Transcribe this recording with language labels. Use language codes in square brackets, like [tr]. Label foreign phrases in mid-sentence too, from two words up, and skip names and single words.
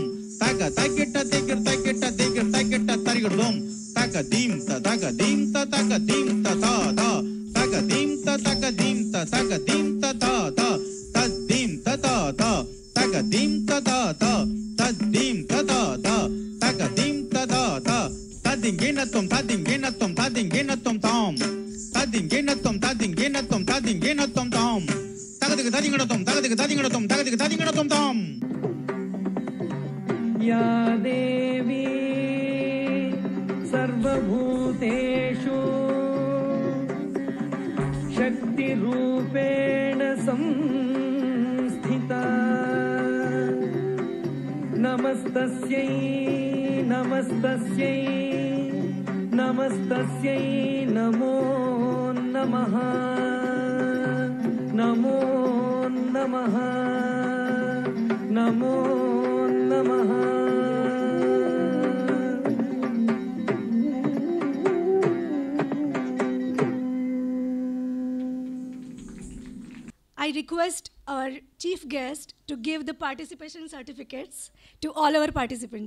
[sa] தக தக்கிட்ட திகிர் தக்கிட்ட திகிர் தக்கிட்ட தரிகிடுதோம் தக தீம் தக தீம் தக தீம் ததாதா தக தீம் தக தீம் தக தீம் ததாதா தத்தீம் ததாதா தக தீம் ததாதா தத்தீம் ததாதா தக தீம் ததாதா ததிங்கினத்தும் ததிங்கினத்தும் ததிங்கினத்தும் தாம் ததிங்கினத்தும் ததிங்கினத்தும் ததிங்கினத்தும் தாம் தகதுக்கு ததிங்கினத்தும் தகதுக்கு ததிங்கினத்தும் தகதுக்கு ததிங்கினத்தும் தாம் या देवी सर्वभूतेषु शक्तिरूपेण संस्थिता नमस्तस्यै नमस्तस्यै नमस्तस्यै नमो नमः नमो नमः नमो नमः [en] I request our chief guest to give the participation certificates to all our participants.